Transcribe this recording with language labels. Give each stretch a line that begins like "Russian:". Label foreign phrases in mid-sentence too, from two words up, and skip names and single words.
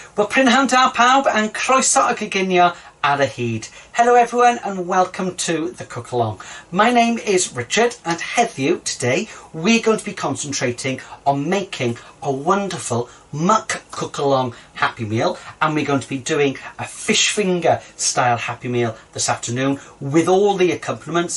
Welsh: Wel, prynhawn da pawb and croeso y coginio ar y hyd.
English: Hello everyone and welcome to the Cook-Along. My name is Richard and heddiw today we're going to be concentrating on making a wonderful Mc-Cookalong Happy Meal, and we're going to be doing a fish finger style Happy Meal this afternoon with all the accompaniments.